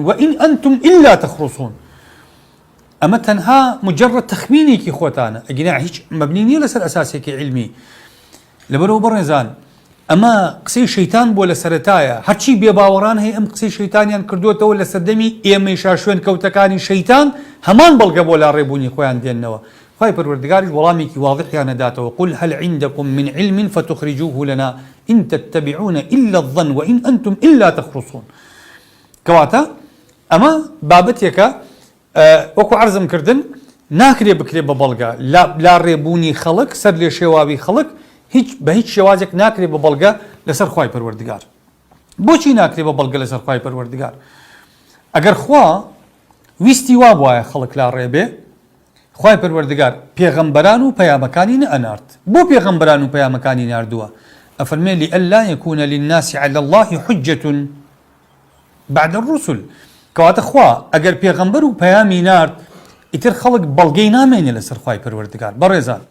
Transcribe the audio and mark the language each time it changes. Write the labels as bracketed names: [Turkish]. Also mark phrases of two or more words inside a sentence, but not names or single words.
[Arabic] وئین ئەنتم ئیلا تەخڕوسون. [Central Kurdish] ئەمە تەنها مجرد تەخمینێکی خۆتانە، ئەگینا هیچ مەبنی نییە لەسەر ئەساسێکی علمی. لەبەرەوە بەڕێزان ئەمە قسەی شەیتان بۆ لە سەرەتایە، هەرچی بێباوەڕان هەیە ئەم قسەی شەیتانیان کردوێتەوە لە سەردەمی ئێمەیشا شوێن کەوتەکانی شەیتان هەمان بەڵگە بۆ لاڕێبوونی خۆیان دێننەوە. خوای پەروەردگاریش وەڵامێکی واضحیان داتەوە [Arabic] قل هل عندكم من علم فتخرجوه لنا إن تتبعون إلا الظن وإن أنتم إلا تخرصون. [Central Kurdish] کەواتە ئەمە بابەتێکە وەکو عەرزم کردن ناکرێ بکرێ بە بەڵگە لاڕێبوونی خەڵک سەر لێ شێواوی خەڵک بە هیچ شێوازێک ناکرێ بە بەڵگە لەسەر خوای پەروەردگار. بۆچی ناکرێ بە بەڵگە لەسەر خوای پەروەردگار؟ ئەگەر خوا ویستی وا بواە خەڵک لاڕێبێ خوای پەروەردگار پێغەمبەران و پەیامەکانی نەئەنارد. بۆ پێغەمبەران و پەیامەکانی ناردووە؟ [Arabic] ئەفەرمێ لئەلا یەکونە للناس علی الله حجة بعد الرسل. [Central Kurdish] کەواتە خوا ئەگەر پێغەمبەر و پەیامی نارد ئیتر خەڵک بەڵگەی نامێنێ لەسەر خوای پەروەردگار. بەڕێزان